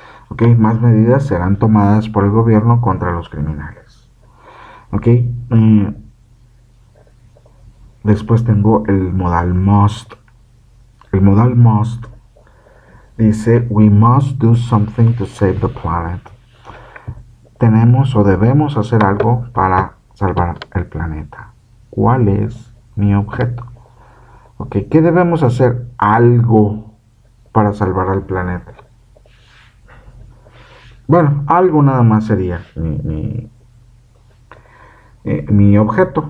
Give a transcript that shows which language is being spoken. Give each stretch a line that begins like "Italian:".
Spanish: Ok, más medidas serán tomadas por el gobierno contra los criminales. Ok, después tengo el modal must. El modal must dice,
English: we must do something to save the planet.
Spanish: Tenemos o debemos hacer algo para salvar el planeta. ¿Cuál es mi objeto? Ok, ¿qué debemos hacer? Algo para salvar al planeta. Bueno, algo nada más sería mi objeto.